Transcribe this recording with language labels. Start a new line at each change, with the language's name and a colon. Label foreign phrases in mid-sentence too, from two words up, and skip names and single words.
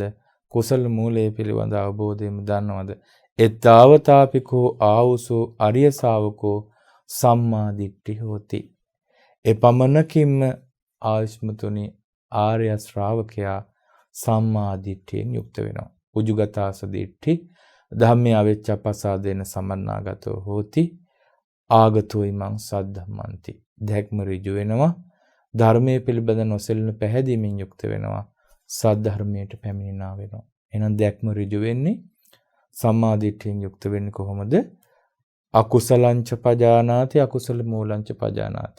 Sinhala: කුසල මූලයේ පිළිබඳ අවබෝධයෙන්ම දන්නවද?
Pali: එත්තාවතාපිකෝ ආවුසෝ අරිය ශාවකෝ සම්මා දිට්ඨි හෝති.
Sinhala: එපමණකින්ම ආයුෂ්මතුනි ආර්ය ශ්‍රාවකයා සම්මා දිට්ඨියෙන් යුක්ත වෙනවා.
Pali: උජුගතාස දිට්ඨි ධම්මේ අවෙච්ඡප්පසාදේන සමන්නාගතෝ හෝති. ආගතෝ ඉමං සද්ධම්මන්ති.
Sinhala: දැක්ම ඍජු වෙනවා. ධර්මයේ පිළිබඳ නොසෙල්න පැහැදීමෙන් යුක්ත වෙනවා. සද්ධර්මයට පැමිණෙනා වෙනවා. එහෙනම් දැක්ම ඍජු වෙන්නේ සම්මා දිට්ඨියෙන් යුක්ත වෙන්නේ කොහොමද?
Pali: අකුසලංච පජානාති අකුසල මූලංච පජානාති.